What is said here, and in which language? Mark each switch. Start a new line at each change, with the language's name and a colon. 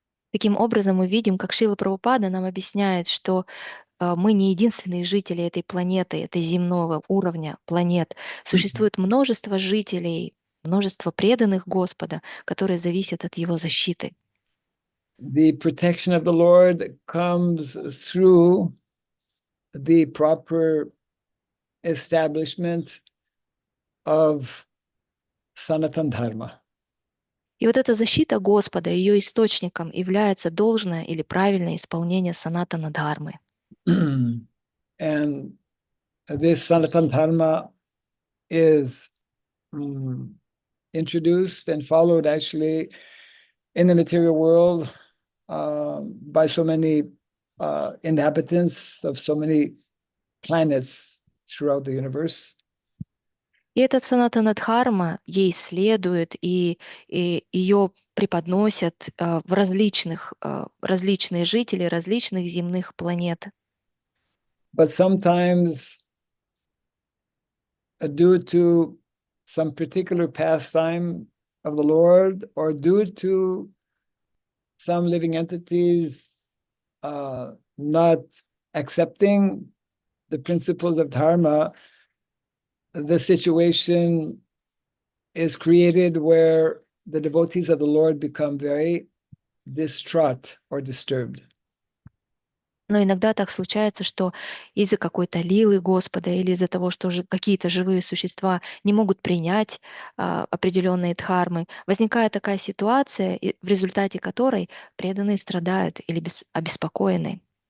Russian: Таким образом, мы видим, как Шрила Прабхупада нам объясняет, что мы не единственные жители этой планеты, этой земного уровня планет. Существует множество жителей, множество преданных Господа, которые зависят от Его защиты.
English: The protection of the Lord comes through the proper establishment of Sanatana Dharma.
Russian: И вот эта защита Господа, ее источником является должное или правильное исполнение санатана дхармы.
English: And this Sanatana Dharma is introduced and followed actually in the material world by so many inhabitants of so many planets throughout the universe.
Russian: И этот санатана дхарма ей следует, и ее преподносят в различные жители различных земных планет.
English: But sometimes, due to some particular pastime of the Lord, or due to some living entities not accepting the principles of dharma, the situation is created where the devotees of the Lord become very distraught or disturbed.
Russian: Но иногда так случается, что из-за какой-то лилы Господа или из-за того, что какие-то живые существа не могут принять определенные дхармы, возникает такая ситуация, в результате которой преданные страдают или обеспокоены.